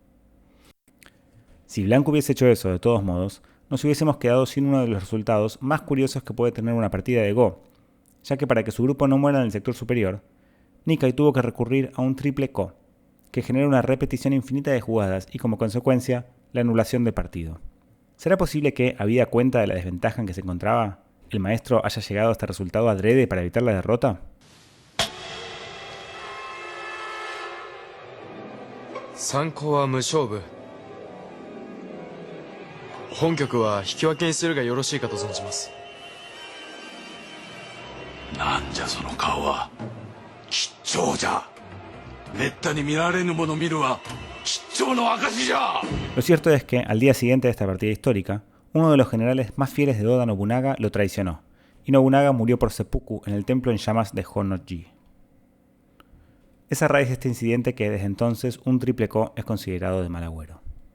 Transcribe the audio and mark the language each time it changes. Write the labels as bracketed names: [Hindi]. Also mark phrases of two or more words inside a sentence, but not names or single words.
[Spanish] Si Blanco hubiese hecho eso de todos modos, nos hubiésemos quedado sin uno de los resultados más curiosos que puede tener una partida de Go, ya que para que su grupo no muera en el sector superior, Nikai tuvo que recurrir a un triple Ko, que genera una repetición infinita de jugadas y como consecuencia, la anulación del partido. ¿Será posible que, habida cuenta de la desventaja en que se encontraba, el maestro haya llegado a este resultado adrede para evitar la derrota? [Japanese] 参考は無勝負。本局は引き分けにするがよろしいかと存じます。なんじゃその顔は。吉兆じゃ。めったに見られぬもの見るは吉兆の証じゃ。 [Spanish] Lo cierto es que, al día siguiente de esta partida histórica, uno de los generales más fieles de Oda Nobunaga lo traicionó, y Nobunaga murió por seppuku en el templo en llamas de Honnoji. Es a raíz de este incidente que desde entonces un triple Ko es considerado de mal agüero.